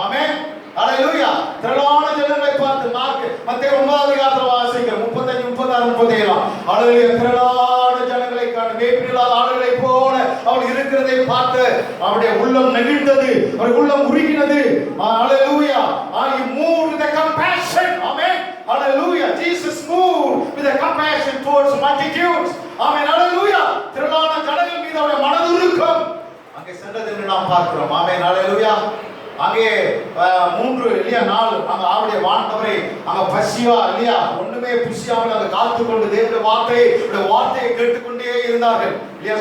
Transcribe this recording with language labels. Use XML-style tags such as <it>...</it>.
<ta>ஆமென், ஹல்லேலூயா. திரளான ஜனங்களை பார்த்து மத்தேயு 9ஆம் அதிகாரத்தில் வாசிக்கிறோம் 35, 36, 37. ஹல்லேலூயா. திரளான ஜனங்களை காண வேப்பில்லாத ஆளுகளை போல அவர் இருக்கிறதை பார்த்து அவருடைய உள்ளம் நெகிழ்ந்தது, அவர் உள்ளம் உருகினது. ஹல்லேலூயா.</ta> <en>He moved with a compassion. Amen. Hallelujah. Jesus moved with a compassion towards multitudes. Amen. Hallelujah.</en> <ta>திரளான ஜனங்கள் மீது அவருடைய மனதுருக்கம் அங்கே சென்றது என்று நாம் பார்க்கிறோம். ஆமென், ஹல்லேலூயா. அங்கே 3 இல்லையா 4 அங்க அவருடைய வாண்டவரை அங்க பசியா இல்லையா ஒண்ணுமே புசியாமல் அங்க காத்து கொண்டு தேவனுடைய வார்த்தையை கேட்டுக்கொண்டே இருந்தார்கள் இல்லையா?</ta>